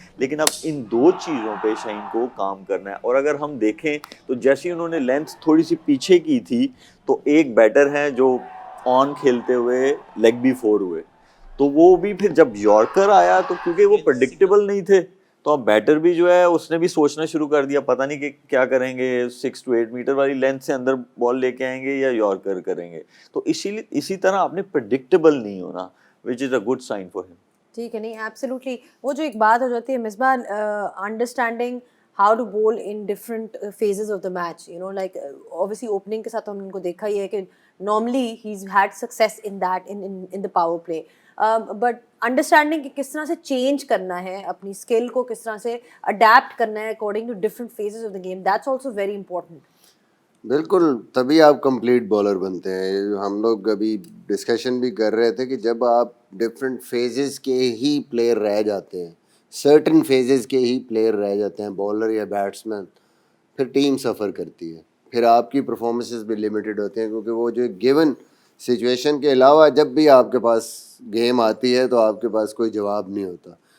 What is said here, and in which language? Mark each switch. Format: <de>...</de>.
<ur>لیکن اب ان 2 چیزوں پہ شاہین کو کام کرنا ہے. اور اگر ہم دیکھیں تو جیسے انہوں نے لینتھ تھوڑی سی پیچھے کی تھی تو ایک بیٹر ہیں جو آن کھیلتے ہوئے لیگ بھی 4 ہوئے, تو وہ بھی پھر جب یارکر آیا تو کیونکہ وہ پریڈکٹیبل نہیں تھے تو اب بیٹر بھی جو ہے اس نے بھی سوچنا شروع کر دیا پتہ نہیں کہ کیا کریں گے, 6 to 8 میٹر والی لینتھ سے اندر بال لے کے آئیں گے یا یارکر کریں گے. تو اسی طرح آپ نے پریڈکٹیبل نہیں ہونا,</ur> <en>Which is a good sign for ہم.</en> <ur>ٹھیک ہے, نہیں ایبسلیوٹلی وہ جو ایک بات ہو جاتی ہے</ur> <en>Misbah, understanding how to bowl in different phases of the match, you know, like obviously opening</en> <ur>کے ساتھ ہم نے کو دیکھا ہی ہے کہ</ur> <en>normally he's had success in that in the power play, but understanding</en> <ur>کہ کس طرح سے change کرنا ہے</ur> <en>اپنی skill کو, کس طرح سے adapt کرنا ہے according to different phases of the game, that's also very important.</en> <ur>بالکل, تبھی آپ کمپلیٹ بولر بنتے ہیں. ہم لوگ ابھی ڈسکشن بھی کر رہے تھے کہ جب آپ ڈفرینٹ فیزز کے ہی پلیئر رہ جاتے ہیں, سرٹن فیزز کے ہی پلیئر رہ جاتے ہیں بولر یا بیٹسمین, پھر ٹیم سفر کرتی ہے, پھر آپ کی پرفارمنسز بھی لمیٹڈ ہوتے ہیں کیونکہ وہ جو گیون سچویشن کے علاوہ جب بھی آپ کے پاس گیم آتی ہے تو آپ کے پاس کوئی جواب نہیں ہوتا.</ur>